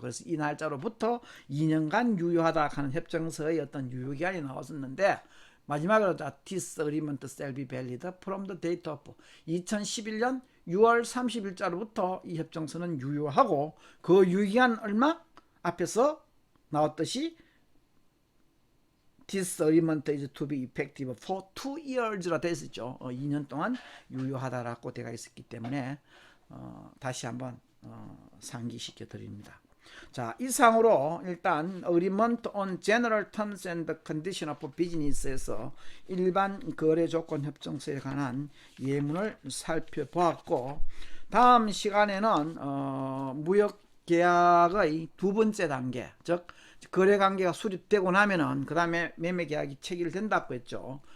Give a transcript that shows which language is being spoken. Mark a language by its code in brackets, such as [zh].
[ko] 그래서 이 날짜로부터 2년간 유효하다 하는 협정서의 어떤 유효기한이 나왔었는데, 마지막으로 [en] This agreement shall be valid from the date of [ko] 2011년 6월 30일자로부터 이 협정서는 유효하고, 그 유효기한 얼마? 앞에서 나왔듯이 [en] This agreement is to be effective for 2 years라 [ko] 되어 있었죠. 2년 동안 유효하다라고 되어 있었기 때문에 다시 한번 상기시켜 드립니다. 자, 이상으로 일단 Agreement on General Terms and Conditions of Business에서 일반 거래 조건 협정서에 관한 예문을 살펴보았고, 다음 시간에는 무역 계약의 두 번째 단계, 즉 거래 관계가 수립되고 나면은 그 다음에 매매 계약이 체결된다고 했죠.